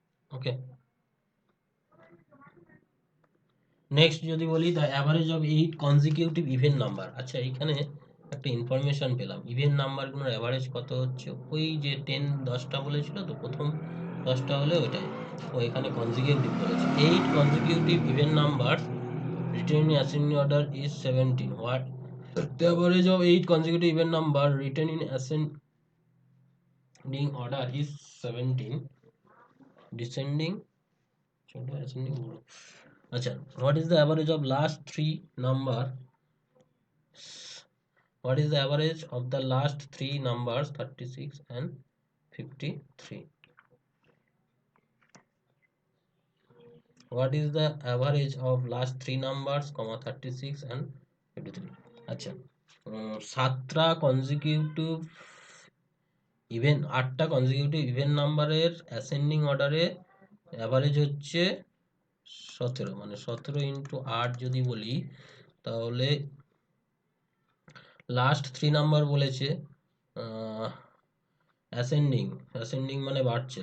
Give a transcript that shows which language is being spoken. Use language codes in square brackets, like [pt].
[en] okay, next [bn] যদি বলি [en] The average of 8 consecutive even number. [bn] আচ্ছা, এইখানে একটা ইনফরমেশন পেলাম, ইভেন নাম্বারগুলোর অ্যাভারেজ কত হচ্ছে। ওই যে 10 10টা বলেছিল, তো প্রথম 10টা হলে ওইটাই, ও এখানে কনজিকিউটিভ বলেছে। [en] 8 consecutive even number written in ascending order is 17. What the average of 8 consecutive even number written in ascending order is 17. Descending, ascending. Acha, what is the average of last three number? What is the average of the last three numbers 36 and 53? What is the average of last three numbers, 36 and 53? [bn] আচ্ছা, 7টা consecutive even 8টা consecutive even নাম্বারের ascending অর্ডারে average হচ্ছে 17। মানে 17 into 8 যদি বলি, তাহলে last 3 number বলেছে ascending মানে বাড়ছে।